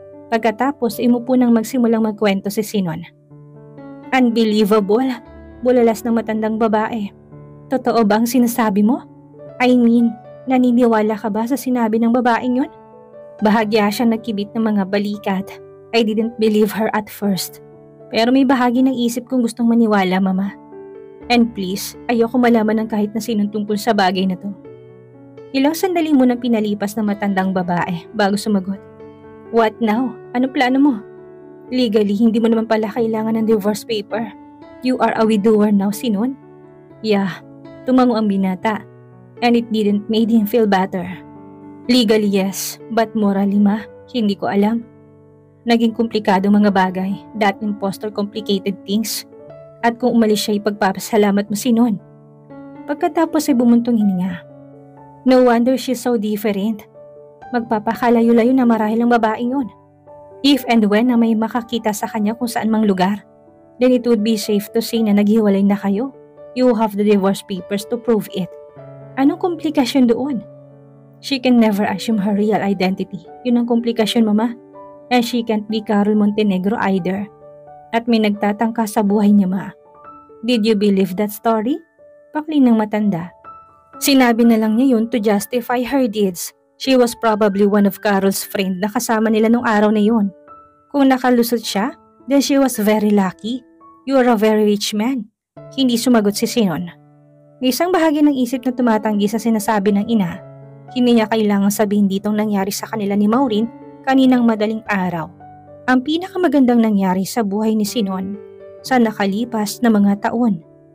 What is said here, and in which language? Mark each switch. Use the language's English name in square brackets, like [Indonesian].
[Filipino] Pagkatapos, imupo nang magsimulang magkwento si Sinon. Unbelievable! Bulalas ng matandang babae. Totoo ba ang sinasabi mo? [English] I mean, [Filipino] naniniwala ka ba sa sinabi ng babaeng yun? Bahagya siyang nagkibit ng mga balikat. [English] I didn't believe her at first. [Filipino] Pero may bahagi ng isip kong gustong maniwala, Mama. [English] And please, [Filipino] ayoko malaman ng kahit na sinong tungkol sa bagay na to. Ilang sandali mo nang pinalipas ng matandang babae bago sumagot. [English] What now? [Filipino] Ano plano mo? Legally, hindi mo naman pala kailangan ng divorce paper. [English] You are a widower now, Sinon? Yeah, [Filipino] tumango ang binata. [English] And it didn't made him feel better. Legally, yes. But morally, [Filipino] ma, hindi ko alam. Naging komplikado mga bagay. [English] That impostor complicated things. [Filipino] At kung umalis siya, ipagpapasalamat mo, Sinon. Pagkatapos ay bumuntong hininga. [English] No wonder she's so different. [Filipino] Magpapakalayo-layo na marahil ang babaeng yun. [English] If and when [Filipino] na may makakita sa kanya kung saan mang lugar, [English] then it would be safe to say [Filipino] na naghiwalay na kayo. [English] You have the divorce papers to prove it. [Filipino] Anong komplikasyon doon? [English] She can never assume her real identity. [Filipino] Yun ang komplikasyon, Mama. [English] And she can't be Carol Montenegro either. [Filipino] At may nagtatangka sa buhay niya, Ma. [English] Did you believe that story? [Filipino] Pakli ng matanda. Sinabi na lang niya yun [English] to justify her deeds. She was probably one of Carol's friend [Filipino] na kasama nila nung araw na yun. Kung nakalusot siya, [English] then she was very lucky. You are a very rich man. [Filipino] Hindi sumagot si Sinon. May isang bahagi ng isip na tumatanggi sa sinasabi ng ina. Hindi niya kailangang sabihin ditong nangyari sa kanila ni Maureen kaninang madaling araw. Ang pinakamagandang nangyari sa buhay ni Sinon sa nakalipas na mga taon.